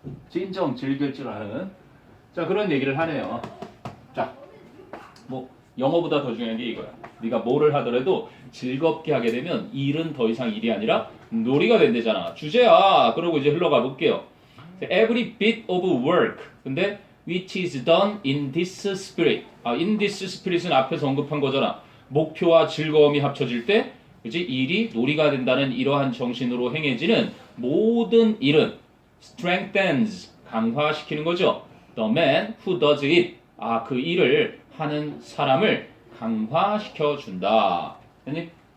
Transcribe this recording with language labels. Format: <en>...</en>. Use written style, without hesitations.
<ko>진정 즐길 줄 아는 자 그런 얘기를 하네요. 자, 뭐 영어보다 더 중요한 게 이거야. 네가 뭐를 하더라도 즐겁게 하게 되면 일은 더 이상 일이 아니라 놀이가 된대잖아. 주제야. 그러고 이제 흘러가 볼게요.</ko> <en>Every bit of work. 근데 which is done in this spirit. in this spirit</en> <ko>은 앞에서 언급한 거잖아. 목표와 즐거움이 합쳐질 때 그치? 일이 놀이가 된다는 이러한 정신으로 행해지는 모든 일은 strengthens 강화시키는 거죠.</ko> <en>The man who does it.</en> <ko>그 일을 하는 사람을 강화시켜 준다. 됐니?</ko>